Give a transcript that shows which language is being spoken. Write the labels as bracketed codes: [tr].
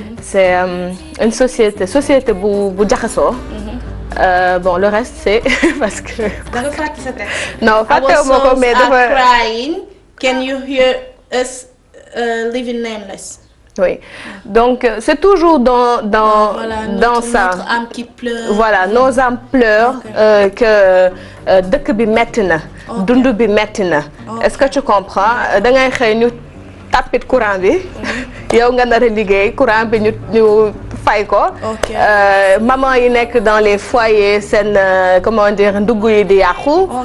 [fr] c'est une société [wo] bu jaxasoo. [fr] bon le reste c'est parce que. [wo] da nga fàtte sa texte. non fàttewuma ko mais dafa. [en] Our souls are crying can you hear us living nameless. [fr] oui donc c'est toujours dans ça. notre âme qui pleure. voilà nos âmes pleurent. [wo] que dëkk bi metti na. dund bi metti na. [fr] est-ce que tu comprends [wo] da ngay xëy ñu tapit courant bi. yow nga nar a liggéey courant bi ñu fay ko. maman yi nekk [fr] dans les foyers [wo] seen [fr] comment dire [wo] ndugg yi di yàqu.